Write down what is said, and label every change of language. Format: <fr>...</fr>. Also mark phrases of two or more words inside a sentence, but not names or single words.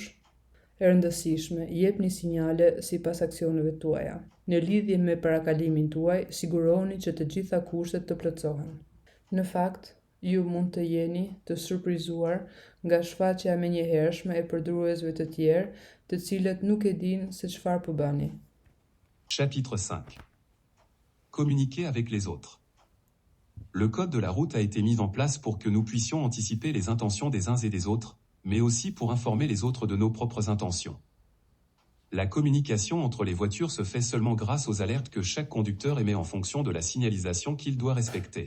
<sq>E rëndësishme, jepni sinjale sipas aksioneve tuaja. Në lidhje me parakalimin tuaj, sigurohuni që të gjitha kushtet të plotësohen. Në fakt, ju mund të jeni të surprizuar nga shfaqja menjëhershme e përdoruesve të tjerë, të cilët nuk e dinë se çfarë po bëni.</sq> <fr>Chapitre 5. Communiquer avec les autres. Le code de la route a été mis en place pour que nous puissions anticiper les intentions des uns et des autres, mais aussi pour informer les autres de nos propres intentions. La communication entre les voitures se fait seulement grâce aux alertes que chaque conducteur émet en fonction de la signalisation qu'il doit respecter.</fr>